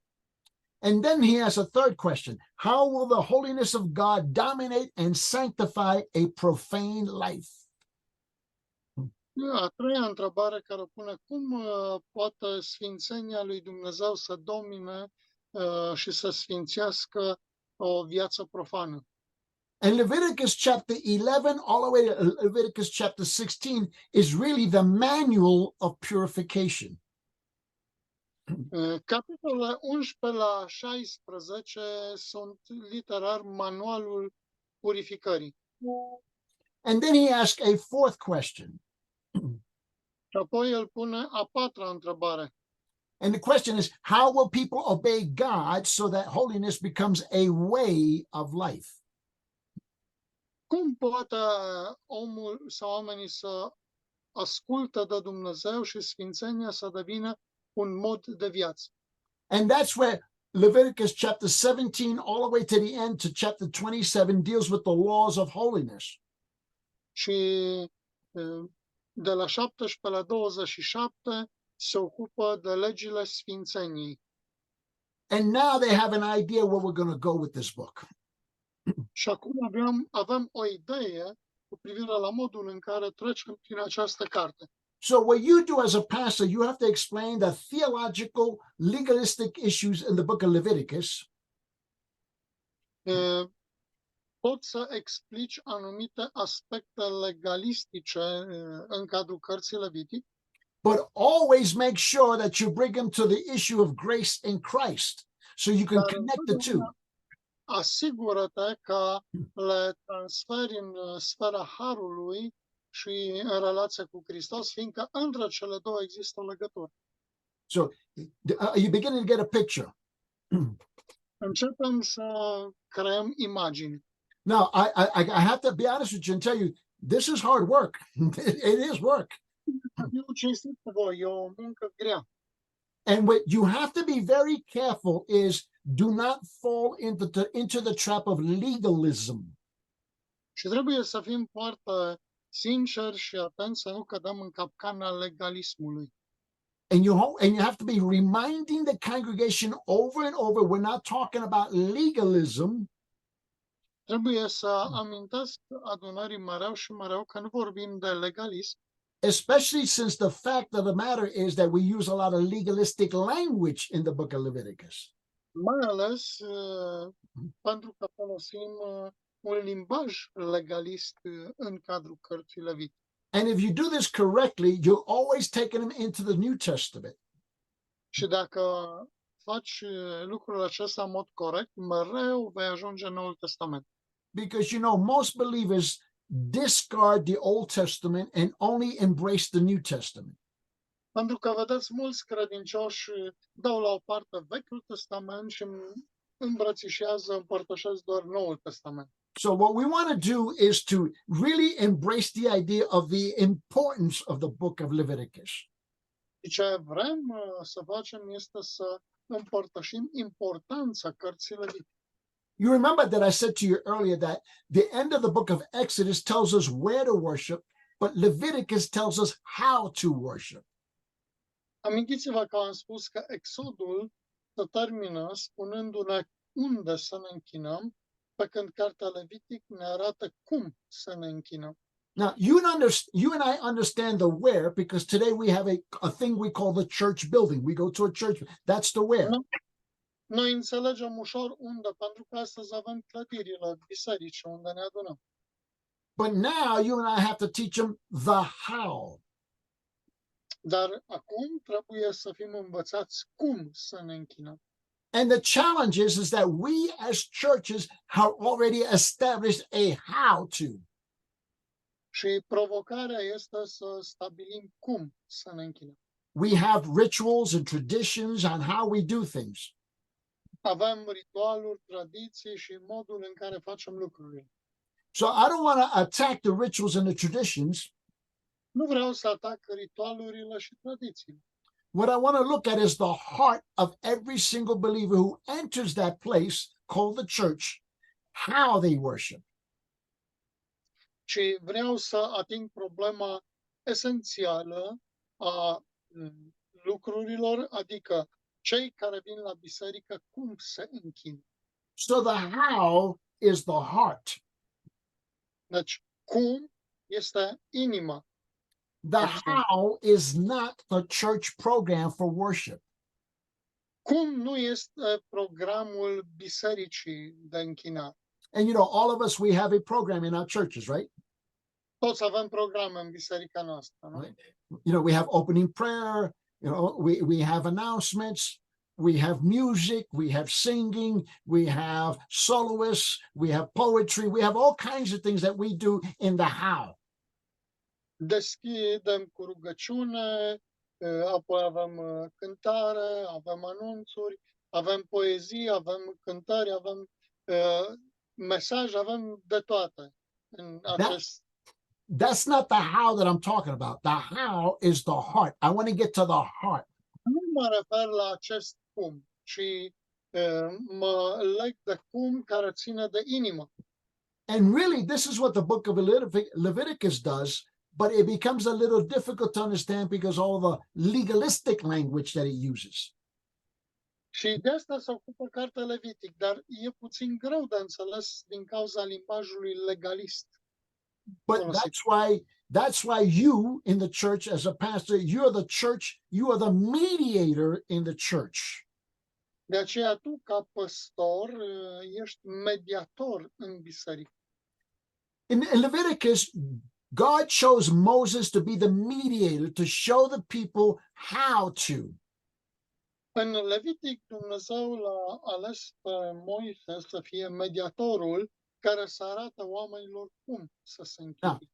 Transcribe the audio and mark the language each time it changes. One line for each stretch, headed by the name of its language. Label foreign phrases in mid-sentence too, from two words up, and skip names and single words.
English: And then he has a third question. How will the holiness of God dominate and sanctify a profane life?
Romanian: A treia întrebare care pune, cum poate sfințenia lui Dumnezeu să domine și să sfințească o viață profană?
English: And Leviticus chapter 11 all the way to Leviticus chapter 16 is really the manual of purification.
Romanian: Capitolele 11 la 16 sunt literar manualul purificării.
English: And then he asks a fourth question.
Romanian: Și apoi el pune a patra întrebare.
English: And the question is, how will people obey God so that holiness becomes a way of life?
Romanian: Cum poate omul sau oamenii să ascultă de Dumnezeu și sfințenia să devină un mod de viață?
English: And that's where Leviticus chapter 17 all the way to the end to chapter 27 deals with the laws of holiness.
Romanian: Și de la 17 la 27 se ocupă de legile sfințeniei.
English: And now they have an idea where we're going to go with this book.
Romanian: Și acum avem o idee cu privire la modul în care trecem prin această carte.
English: So what you do as a pastor, you have to explain the theological, legalistic issues in the book of Leviticus.
Romanian: Poți să explici anumite aspecte legalistice în cadrul cărții Levitic,
English: but always make sure that you bring them to the issue of grace in Christ so you can connect the two.
Romanian: asigură-te că le transferi în sfera harului și în relație cu Hristos, fiindcă între cele două există o legătură.
English: So are you beginning to get a picture?
Romanian: Începem să creăm imagini.
English: Now, I have to be honest with you and tell you, this is hard work. It is work.
Romanian: Eu cinstit cu voi, e o muncă grea.
English: And what you have to be very careful is do not fall into the trap of legalism.
Romanian: Și trebuie să fim foarte sinceri și atenți să nu cădem în capcana legalismului.
English: And you have to be reminding the congregation over and over, we're not talking about legalism.
Romanian: Trebuie să amintesc adunării mereu și mereu că nu vorbim de legalism,
English: Especially since the fact of the matter is that we use a lot of legalistic language in the book of Leviticus.
Romanian: mai ales pentru că folosim un limbaj legalist în cadrul cărții Levitic.
English: And if you do this correctly, you're always taking them into the New Testament.
Romanian: Și dacă faci lucrul acesta în mod corect, mereu vei ajunge în Noul Testament.
English: Because, you know, most believers discard the Old Testament and only embrace the New Testament.
Romanian: Pentru că, vedeți, mulți credincioși dau la o parte Vechiul Testament și îmbrățișează, împărtășesc doar Noul Testament.
English: So what we want to do is to really embrace the idea of the importance of the book of Leviticus.
Romanian: Și ce vrem să facem este să împărtășim importanța cărții Levitic.
English: You remember that I said to you earlier that the end of the book of Exodus tells us where to worship, but Leviticus tells us how to worship.
Romanian: Amintiți-vă că am spus că Exodul se termină spunându-ne unde să ne închinăm, pe când cartea Levitic ne arată cum să ne închinăm.
English: Now, you and I understand the where because today we have a thing we call the church building. We go to a church. That's the where.
Romanian: Noi înțelegem ușor unde, pentru că astăzi avem clădirile biserici unde ne adunăm.
English: But now you and I have to teach them the how.
Romanian: Dar acum trebuie să fim învățați cum să ne închinăm.
English: And the challenge is that we as churches have already established a how to.
Romanian: Și provocarea este să stabilim cum să ne închinăm.
English: We have rituals and traditions on how we do things.
Romanian: Avem ritualuri, tradiții și modul în care facem lucrurile.
English: So I don't want to attack the rituals and the traditions.
Romanian: Nu vreau să atac ritualurile și tradițiile.
English: What I want to look at is the heart of every single believer who enters that place called the church, how they worship.
Romanian: Și vreau să ating problema esențială a lucrurilor, adică cei care vin la biserică, cum se închină.
English: So the how is the heart.
Romanian: Deci, cum este inima.
English: The how is not the church program for worship.
Romanian: Cum nu este programul bisericii de închinare.
English: And you know, all of us, we have a program in our churches, right?
Romanian: Toți avem programe în biserica noastră, nu?
English: You know, we have opening prayer, you know, we have announcements, we have music, we have singing, we have soloists, we have poetry, we have all kinds of things that we do in the how.
Romanian: Deschidem cu rugăciune, apoi avem cântare, avem anunțuri, avem poezie, avem cântări, avem mesaj, avem de toate în acest.
English: That's not the how that I'm talking about. The how is the heart. I want to get to the heart.
Romanian: Nu mă refer la acest cum, ci mă leg de cum care ține de inimă.
English: And really, this is what the book of Leviticus does, but it becomes a little difficult to understand because all the legalistic language that it uses.
Romanian: Și de asta se ocupă cartea Levitic, dar e puțin greu de înțeles din cauza limbajului legalist.
English: But that's why you in the church as a pastor, you're the church, you are the mediator in the church.
Romanian: De aceea tu, ca păstor, ești mediator în biserică.
English: In Leviticus, God chose Moses to be the mediator to show the people how to.
Romanian: În Levitic, Dumnezeu l-a ales pe Moise să fie mediatorul care să arate oamenilor cum să se închine.